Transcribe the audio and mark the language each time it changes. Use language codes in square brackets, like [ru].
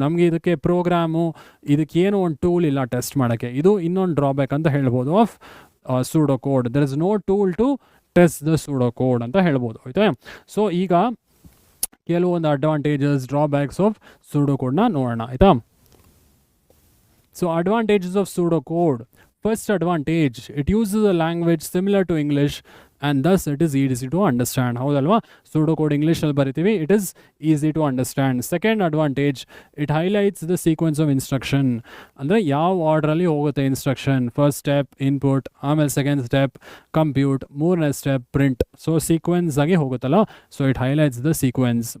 [kn] ನಮಗೆ ಇದಕ್ಕೆ ಪ್ರೋಗ್ರಾಮು, ಇದಕ್ಕೇನು ಒಂದು ಟೂಲ್ ಇಲ್ಲ ಟೆಸ್ಟ್ ಮಾಡೋಕ್ಕೆ. ಇದು ಇನ್ನೊಂದು ಡ್ರಾಬ್ಯಾಕ್ ಅಂತ ಹೇಳ್ಬೋದು of pseudo code. [en] there is no tool to test the pseudo code [kn] ಅಂತ ಹೇಳ್ಬೋದು. ಆಯ್ತಾ? ಸೊ ಈಗ ಕೆಲವೊಂದು ಅಡ್ವಾಂಟೇಜಸ್, ಡ್ರಾಬ್ಯಾಕ್ಸ್ ಆಫ್ ಸೂಡೋ ಕೋಡ್ನ ನೋಡೋಣ. ಆಯಿತಾ? So advantages of pseudo code. [en] First advantage, it uses a language similar to English and thus it is easy to understand. [kn] ಹೌದಲ್ವಾ? Pseudo code ಇಂಗ್ಲೀಷಲ್ಲಿ ಬರಿತೀವಿ, [en] It is easy to understand. Second advantage, it highlights the sequence of instruction. [kn] ಅಂದರೆ ಯಾವ ಆರ್ಡ್ರಲ್ಲಿ ಹೋಗುತ್ತೆ instruction. First step input, ಆಮೇಲೆ second step compute, ಮೂರನೇ step print. So sequence ಆಗಿ ಹೋಗುತ್ತಲ್ಲ, so [en] It highlights the sequence.